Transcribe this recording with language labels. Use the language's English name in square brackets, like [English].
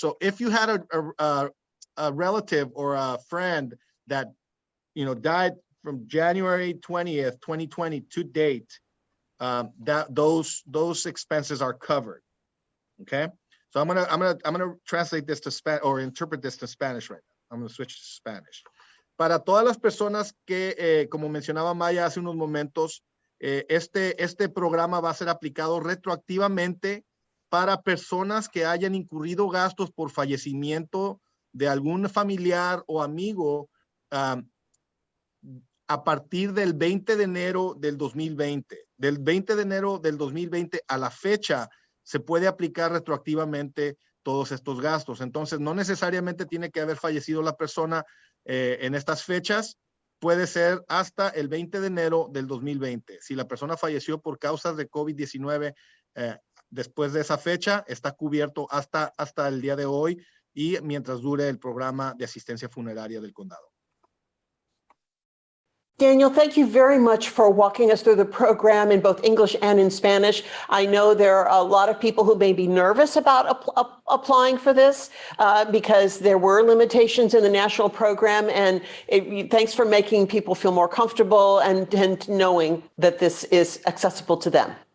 [English] So if you had a relative or a friend that, died from January 20th, 2020 to date, those expenses are covered. Okay. So I'm gonna translate this to Spanish, or interpret this to Spanish right now. I'm gonna switch to Spanish. [Spanish] Para todas las personas que, como mencionaba Maya hace unos momentos, este programa va a ser aplicado retroactivamente para personas que hayan incurrido gastos por fallecimiento de algún familiar o amigo a partir del 20 de enero del 2020. Del 20 de enero del 2020 a la fecha se puede aplicar retroactivamente todos estos gastos. Entonces, no necesariamente tiene que haber fallecido la persona en estas fechas, puede ser hasta el 20 de enero del 2020. Si la persona falleció por causas de COVID-19 después de esa fecha, está cubierto hasta el día de hoy y mientras dure el programa de asistencia funeraria del condado. [English] Daniel, thank you very much for walking us through the program in both English and in Spanish. I know there are a lot of people who may be nervous about applying for this because there were limitations in the national program, and thanks for making people feel more comfortable and knowing that this is accessible to them.